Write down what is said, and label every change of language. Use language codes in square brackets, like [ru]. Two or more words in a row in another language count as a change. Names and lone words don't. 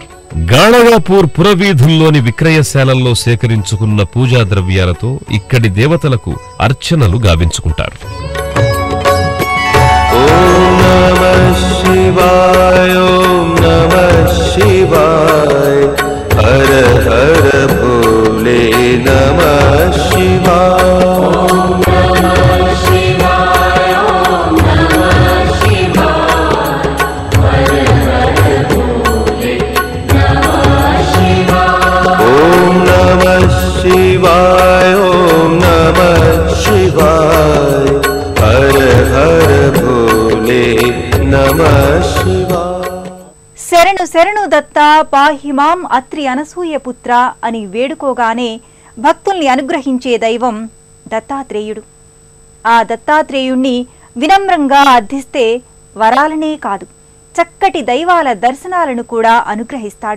[te] గాణగాపూర్ పురవీధుల్లోని విక్రయశాలల్లో సేకరించుకున్న పూజా ద్రవ్యాలతో ఇక్కడి దేవతలకు అర్చనలు గావించుకుంటారు. [sa] ఓం నమః శివాయ ఓం నమః శివాయ హర హర భోలే నమః శివాయ. शिवाय ओम नमः शिवाय हर हर भोले नमः शिवाय. [te] శరణు శరణు దత్త పాహిమాం అత్రి అనసూయ పుత్ర అని వేడుకోగానే భక్తుల్ని అనుగ్రహించే దైవం దత్తాత్రేయుడు. ఆ దత్తాత్రేయుణ్ణి వినమ్రంగా అర్థిస్తే వరాలనే కాదు, చక్కటి దైవాల దర్శనాలను కూడా అనుగ్రహిస్తాడు.